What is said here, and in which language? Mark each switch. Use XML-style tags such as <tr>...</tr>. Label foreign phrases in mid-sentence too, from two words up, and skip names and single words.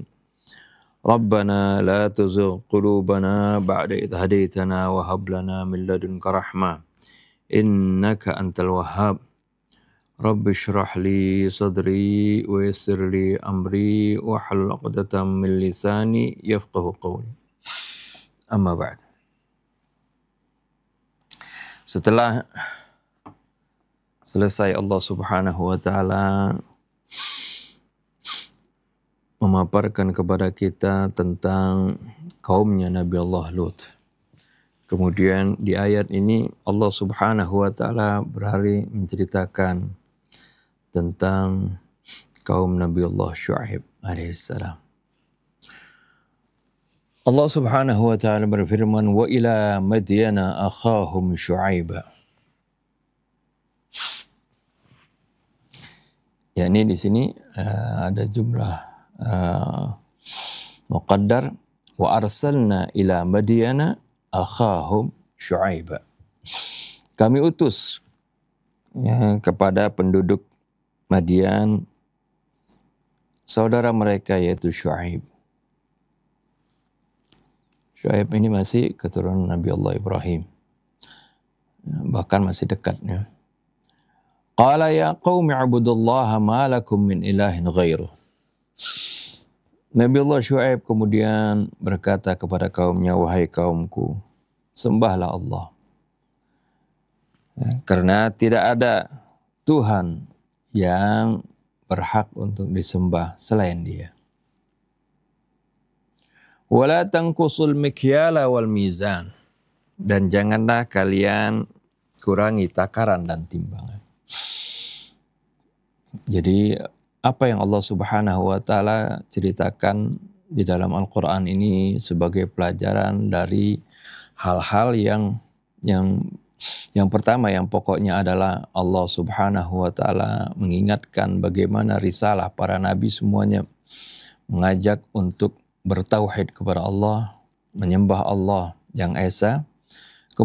<ar>ربنا لا تزغ قلوبنا بعد إذ هديتنا وهب لنا من لدنك رحمة إنك أنت الوهاب. رب اشرح لي صدري ويسر لي أمري واحلل عقدة من لساني يفقه قولي. أما بعد.</ar> <id>Setelah selesai Allah</id> <ar>سبحانه وتعالى</ar> <id>memaparkan kepada kita tentang kaumnya Nabi Allah Lut. Kemudian di ayat ini Allah</id> <ar>سبحانه وتعالى</ar> <id>beralih menceritakan tentang kaum Nabi Allah Syuaib alaihissalam. Allah</id> <ar>سبحانه وتعالى</ar> <id>berfirman</id> <ar>وإلى مدين أخاهم شعيبا.</ar> <id>Yakni di sini ada</id> <ar>جملة مقدرة وأرسلنا إلى مدين أخاهم شعيبا.</ar> <id>Kami utus kepada penduduk Madian saudara mereka yaitu Syuaib. Syuaib ini masih keturunan Nabi Allah Ibrahim. Bahkan masih dekatnya.</id> <ar>قال يا قوم اعبدوا الله ما لكم من إله غيره.</ar> <id>Nabi Allah Syuaib kemudian berkata kepada kaumnya, wahai kaumku, sembahlah Allah. Karena tidak ada Tuhan yang berhak untuk disembah selain Dia.</id> <ar>ولا تنقصوا المكيال والميزان.</ar> <id>Dan janganlah kalian kurangi takaran dan timbangan. Jadi apa yang Allah</id> <ar>سبحانه وتعالى</ar> <id>ceritakan di dalam Al-Qur'an ini sebagai pelajaran dari hal-hal yang pertama, yang pokoknya adalah Allah</id> <ar>سبحانه وتعالى</ar> <id>mengingatkan bagaimana risalah para nabi semuanya mengajak untuk bertauhid kepada Allah, menyembah Allah yang Esa.</id>